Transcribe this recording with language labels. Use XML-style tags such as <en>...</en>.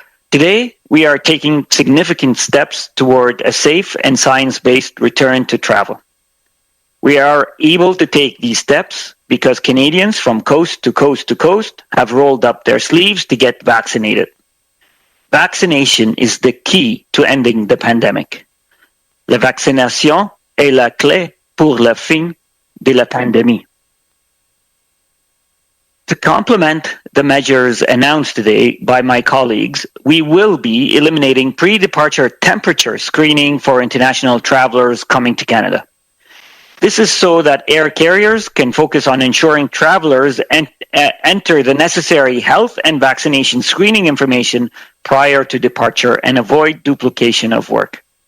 <en>Today, we are taking significant steps toward a safe and science-based return to travel. We are able to take these steps because Canadians from coast to coast to coast have rolled up their sleeves to get vaccinated. Vaccination is the key to ending the pandemic.</en> <fr>La vaccination est la clé pour la fin de la pandémie.</fr> <en>To complement the measures announced today by my colleagues, we will be eliminating pre-departure temperature screening for international travelers coming to Canada. This is so that air carriers can focus on ensuring travelers enter the necessary health and vaccination screening information prior to departure and avoid duplication of work.</en>